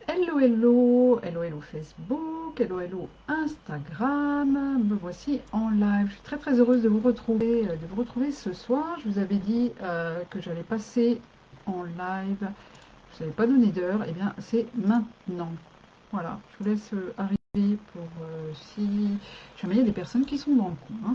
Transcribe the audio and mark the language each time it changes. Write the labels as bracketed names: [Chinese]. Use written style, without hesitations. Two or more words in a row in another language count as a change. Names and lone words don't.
[English] Hello, hello, hello, hello Facebook, hello, hello Instagram. [French] Me voici en live. Je suis très très heureuse de vous retrouver ce soir. Je vous avais dit que j'allais passer en live. Je vous avais pas donné d'heure. Et bien, c'est maintenant. Voilà. Je vous laisse arriver pour si jamais il y a des personnes qui sont dans le coin.